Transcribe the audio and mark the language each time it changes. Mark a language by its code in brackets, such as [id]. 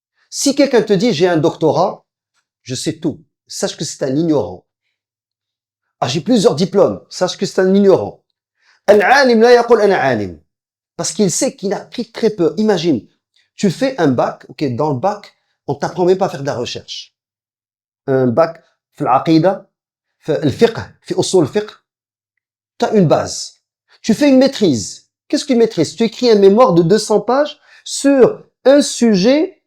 [fr] Si quelqu'un te dit, j'ai un doctorat, je sais tout. Sache que c'est un ignorant. Ah, j'ai plusieurs diplômes. Sache que c'est un ignorant. [ar] Al-alim la yaqul ana alim. [fr] Parce qu'il sait qu'il a appris très peu. Imagine, tu fais un bac, ok, dans le bac, on t'apprend même pas à faire de la recherche. Un bac, [ar] في العقيدة, في الفقه, في أصول الفقه, [fr] tu as une base. Tu fais une maîtrise. Qu'est-ce qu'une maîtrise? Tu écris un mémoire de 200 pages sur un sujet.